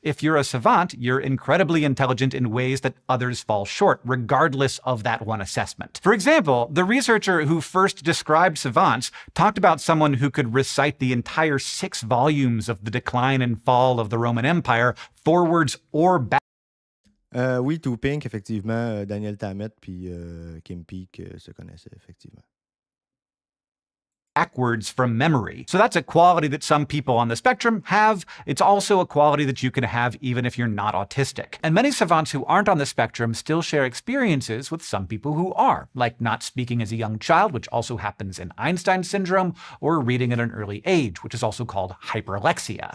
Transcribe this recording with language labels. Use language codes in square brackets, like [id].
[en] If you're a savant, you're incredibly intelligent in ways that others fall short, regardless of that one assessment. For example, the researcher who first described savants talked about someone who could recite the entire 6 volumes of The Decline and Fall of the Roman Empire forwards or backwards. [fr] Oui, Two Pink, effectivement, Daniel Tammet puis Kim Peek se connaissaient, effectivement. [en] Backwards from memory. So that's a quality that some people on the spectrum have. It's also a quality that you can have even if you're not autistic. And many savants who aren't on the spectrum still share experiences with some people who are, like not speaking as a young child, which also happens in Einstein syndrome, or reading at an early age, which is also called hyperlexia.